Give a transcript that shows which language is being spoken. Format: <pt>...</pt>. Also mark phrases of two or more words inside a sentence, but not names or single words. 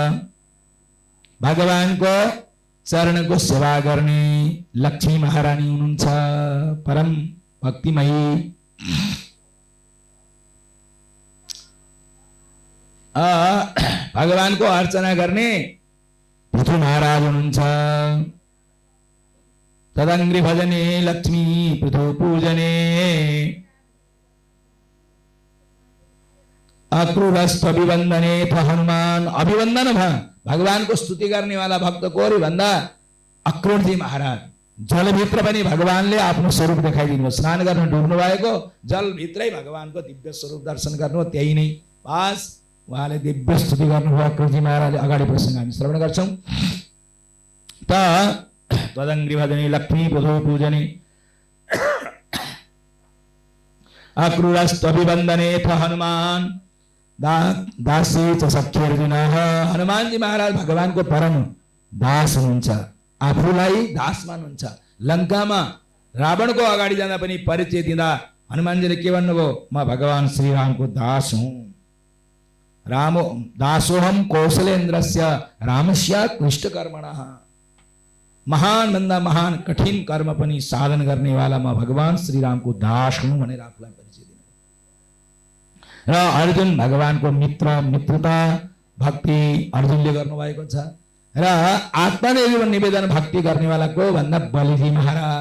<ne>भगवानको चरणको सेवा गर्ने लक्ष्मी महारानी हुनुहुन्छ, परम भक्तिमयी। भगवानको अर्चना गर्ने पृथु महाराज हुनुहुन्छ।</ne> <sa>तदङ्ग्रि भजने लक्ष्मी पृथु पूजने अक्रूरस्थ अभिवन्दने थ हनुमान।</sa> <ne>अभिवन्दन भगवानको स्तुति गर्ने वाला भक्त को रे भन्दा अक्रूरजी महाराज। जलभित्र पनि भगवानले आफ्नो स्वरूप देखाइदिनु। स्नान गर्न डुब्नु भएको जलभित्रै भगवानको दिव्य स्वरूप दर्शन गर्नु, त्यही नै बस उहाँले दिव्य स्तुति गर्नुभयो अक्रूरजी महाराजले। अगाडि प्रसङ्ग हामी श्रवण गर्छौं।</ne> <sa>त तदङ्ग्रि भजने लक्ष्मी पृथु पूजने अक्रूरस्थ अभिवन्दने थ हनुमान दासी च सख्यर्जुन।</sa> <ne>हनुमानजी महाराज भगवानको परम दास हुनुहुन्छ, आफूलाई दास मान्नुहुन्छ। लङ्कामा रावणको अगाडि जाँदा पनि परिचय दिँदा हनुमानजीले के भन्नुभयो? म भगवान श्रीरामको दास हुँ।</ne> <sa>रामो दासोहम कौशलेन्द्रस्य रामस्य कृष्टकर्मणः।</sa> <ne>महान भन्दा महान कठिन कर्म पनि साधन गर्नेवाला म भगवान श्रीरामको दास हुँ भनेर आफूलाई परिचय दिनु। र अर्जुन भगवानको मित्रता भक्ति अर्जुनले गर्नुभएको छ। र आत्मनिर्भर निवेदन भक्ति गर्नेवाला को भन्दा बलिजी महाराज।</ne>